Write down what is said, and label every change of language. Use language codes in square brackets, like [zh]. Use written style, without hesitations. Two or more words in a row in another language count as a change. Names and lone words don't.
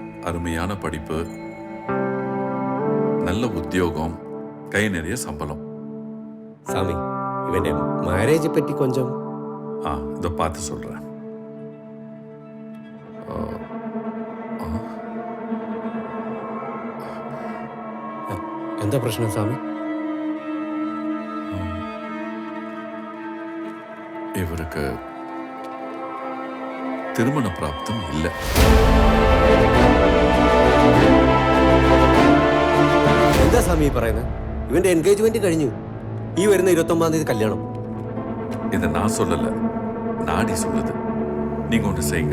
[ta] அருமையான படிப்பு, நல்ல உத்தியோகம், கை நிறைய சம்பளம். [ml] சாமி இவന്റെ മാരേജ് പറ്റി കൊഞ്ചം. [ta] இதை பார்த்து சொல்றேன். [ml] എന്താ പ്രശ്നം സാമി? [ta] இவருக்கு திருமண பிராப்தம் இல்லை. [ml] എന്താ സാമി പറയുന്നത്? ഇവന്റെ എൻഗേജ്മെന്റ് കഴിഞ്ഞു. ഈ വരുന്ന 29-ആം തീയതി കല്യാണം. [ta] இதை நான் சொல்லல, நாடி சொல்லுது. நீங்க ஒன்று செய்யுங்க.